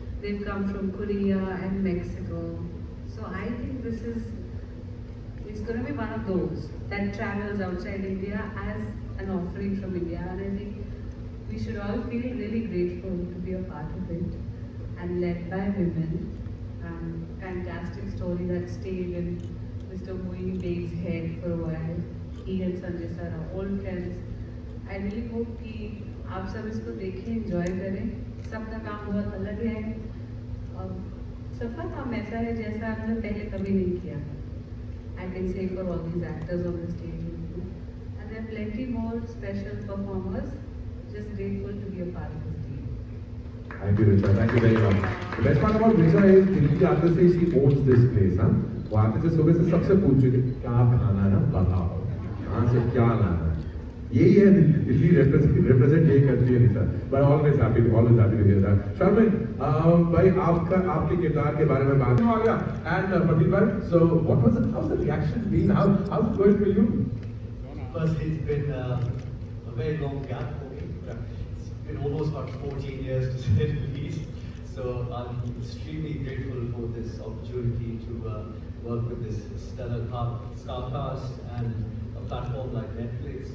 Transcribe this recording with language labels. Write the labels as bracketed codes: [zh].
[en] They've come from Korea and Mexico. So I think this is going to be one of those that travels outside India as an offering from India, and I think we should all feel really grateful to be a part of it, and led by women. Fantastic story that stayed in Mr. Moini Beg's head for a while. He and Sanjay sir are old friends. I really hope [hi] कि आप सब इसको देखें, enjoy करें. सबका काम बहुत अलग है, और सबका काम ऐसा है जैसा हमने पहले कभी नहीं किया। [en] I can say for all these actors on the stage and there are plenty more special performers, just grateful to be a part of this team. Thank you, Richa. Thank you very much. The best part about Richa is [hi] Delhi आते से [en] she owns this place, हाँ? [hi] वो आते से सुबह से सबसे पूछ चुके क्या खाना है ना बताओ, कहाँ से क्या लाना है। यही है दिल्ली represent यही करती है Richa. [en] But always happy to hear that. [hi] Sharmin, भाई आपके किरदार के बारे में बात आ गया and Fadil भाई, [en] so how's the reaction been? How's it going for you? Firstly, it's been a very long gap for me. It's been almost about 14 years to say the least. So I'm extremely grateful for this opportunity to work with this stellar star cast and a platform like Netflix.